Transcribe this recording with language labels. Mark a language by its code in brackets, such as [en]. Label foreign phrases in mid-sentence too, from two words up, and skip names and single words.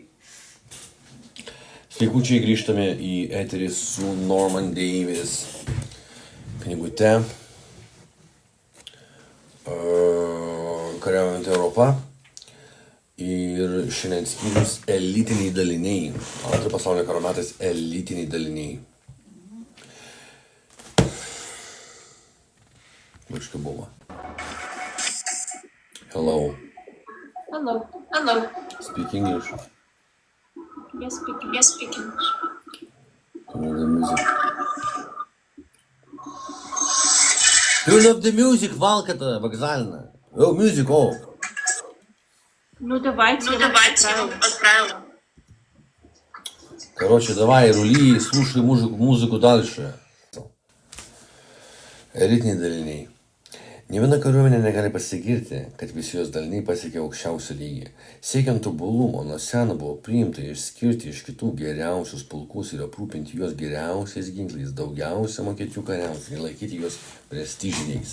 [lt] Sveikučiai, grįžtame į eterį su Norman Davis knygute Kariaujant Europą. Ir šiandien skyrius elitiniai daliniai. Antro pasaulinio karo metais elitiniai daliniai. Biškai buvo. [en] Hello. Hello. Speak English. Yes, speaking. Turn on the music. Turn off the music, [ru] Валка-то вокзальная. О, [en] music off. [ru] Ну, давайте отправим. Короче, давай, рули и слушай музыку дальше. [lt] Elitiniai daliniai. Nė viena kariuomenė negali pasigirti, kad visi jos daliniai pasiekė aukščiausią lygį. Siekiant tobulumo, nuo seno buvo priimta išskirti iš kitų geriausius pulkus ir aprūpinti juos geriausiais ginklais, daugiausia mokėti jų kariams ir laikyti juos prestižiniais.